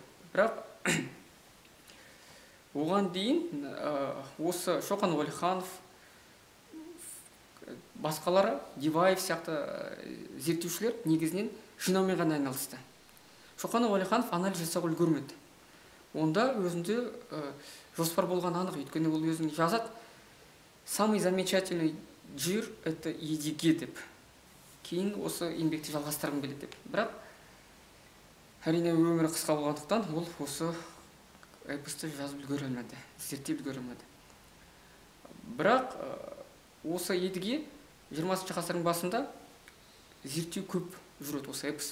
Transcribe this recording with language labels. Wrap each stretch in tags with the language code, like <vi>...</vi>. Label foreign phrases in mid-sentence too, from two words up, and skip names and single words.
<kk>Бірақ оған дейін осы Шоқан Уәлиханов, басқалары, Диваев сияқты зерттеушілер негізінен жинаумен ғана айналысты. Шоқан Уәлиханов анализ жасауға үлгермеді. Онда өзінде жоспар болған анық, өйткені ол өзінің жазады.</kk> <ru>Самый замечательный жыр — это Едіге деп.</ru> <kk>кейін осы еңбекті жалғастырғым келеді деп. Бірақ әрине өмірі қысқа болғандықтан ол осы эпосты жазып үлгере алмады, зерттеп үлгере алмады. Бірақ осы едіге 20 ғасырдың басында зерттеу көп жүреді осы эпос.</kk>